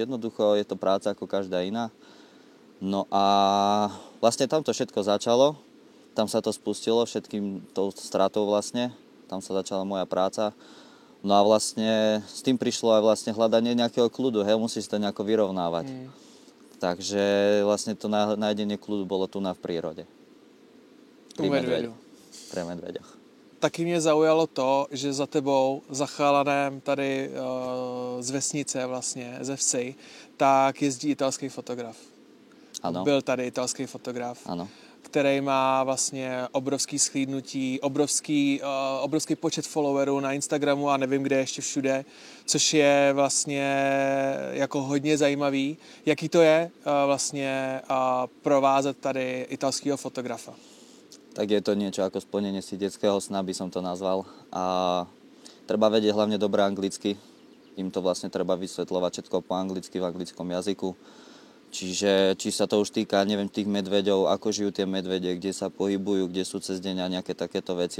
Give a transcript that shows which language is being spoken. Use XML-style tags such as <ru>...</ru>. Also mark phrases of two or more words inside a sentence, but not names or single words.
<sk>Jednoducho je to práca ako každá iná. No a vlastne tam to všetko začalo, tam sa to spustilo všetkým tou stratou vlastne, tam sa začala moja práca. No a vlastne s tým prišlo aj vlastne hľadanie nejakého kľudu, musíš to nejako vyrovnávať. Takže vlastne to nájdenie kľudu bolo tu v prírode. Pri medveďu. Pre medveďoch.</sk> <cs>Taky mě zaujalo to, že za tebou, za chalanem tady z vesnice vlastně, ze vsi, tak jezdí italský fotograf. Ano. Byl tady italský fotograf. Ano. Který má vlastně obrovský shlídnutí, obrovský počet followerů na Instagramu a nevím, kde ještě všude, což je vlastně jako hodně zajímavý. Jaký to je vlastně provázet tady italského fotografa?</cs> <sk>Tak je to niečo ako splnenie si detského sna, by som to nazval. A treba vedieť hlavne dobre anglicky. Im to vlastne treba vysvetľovať všetko po anglicky, v anglickom jazyku. Čiže či sa to už týka, neviem, tých medveďov, ako žijú tie medvede, kde sa pohybujú, kde sú cez deň a nejaké takéto veci.</sk>